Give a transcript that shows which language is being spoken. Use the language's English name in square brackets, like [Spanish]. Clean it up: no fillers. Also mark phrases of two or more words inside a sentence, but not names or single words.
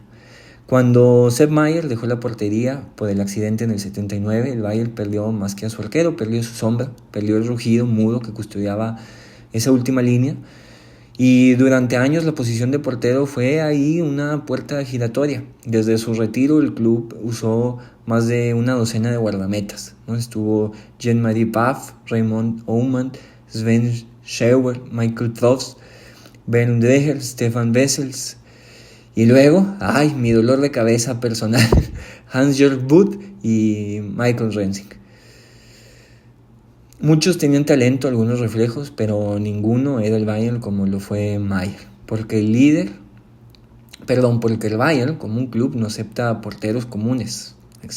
[Spanish] Cuando Sepp Maier dejó la portería por el accidente en el 79, el Bayern perdió más que a su arquero, perdió su sombra, perdió el rugido mudo que custodiaba esa última línea. Y durante años la posición de portero fue ahí una puerta giratoria. Desde su retiro el club usó más de una docena de guardametas, ¿no? Estuvo Jean-Marie Pfaff, Raymond Aumann, Sven Scheuer, Michael Probst, Bernd Dreher, Stefan Wessels. Y luego, mi dolor de cabeza personal, Hans-Jörg Butt y Michael Rensing. Muchos tenían talento, algunos reflejos, pero ninguno era el Bayern como lo fue Maier. Porque el Bayern, como un club, no acepta porteros comunes.